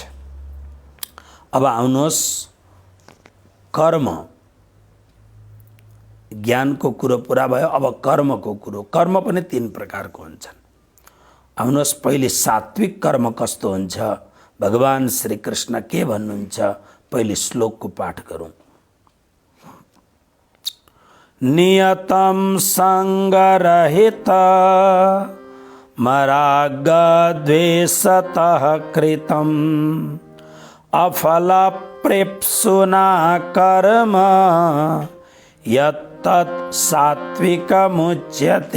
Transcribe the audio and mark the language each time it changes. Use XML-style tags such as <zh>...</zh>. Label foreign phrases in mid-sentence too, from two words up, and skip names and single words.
<ne>अब आउनुहोस् कर्म, ज्ञानको कुरो पुरा भयो। अब कर्मको कुरो। कर्म पनि 3 प्रकारको हुन्छन्। आउनुहोस् पहिले सात्विक कर्म कस्तो हुन्छ भगवान श्री कृष्ण के भन्नुहुन्छ पहिले श्लोकको पाठ गरौँ।</ne> <sa>नियतं संगरहित मराग द्वेषतः कृतं अफल प्रेप्सुना कर्म यत्तत् सात्विकमुच्यते।</sa>